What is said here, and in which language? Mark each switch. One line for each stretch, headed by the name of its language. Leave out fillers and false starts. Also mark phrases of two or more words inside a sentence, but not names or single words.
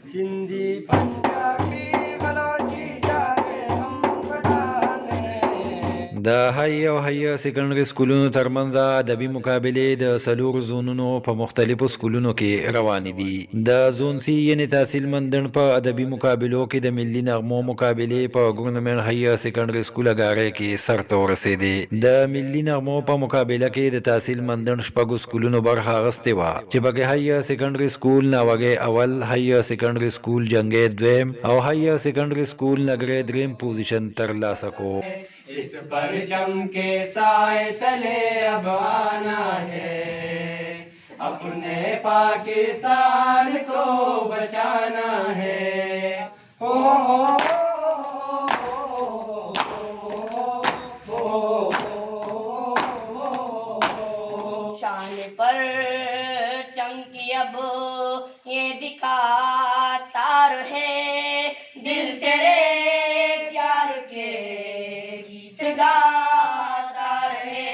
Urdu: سندھی پنجابی بلوچی جانے ہم پٹھان ہیں.
Pashto: د هاي او هاي سیکنډري سکولونو ترمنځ ادبي مقابلې د سلور زونونو په مختلفو سکولونو کې روان دي. د زون سی یعنی تحصیل مندن په ادبي مقابلو کې د ملي نغمو مقابلې په ګورنمنت هاي سیکنډري سکول اګاره کې سر ته ورسېدې. د ملي نغمو په مقابله کې د تحصیل مندن شپږو سکولونو برخه اخیستې وه چې پکې هاي سیکنډري سکول ناوګي اول، هاي سیکنډري سکول جنگي دویم او هاي سیکنډري سکول نګره دریم پوزیشن ترلاسه کو.
Urdu: اس پرچم کے سائے تلے اب آنا ہے، اپنے پاکستان کو بچانا ہے. हो شان پر چمکی اب یہ دکھاتا رہے، دل تیرے پیار کے گیت گاتا رہے.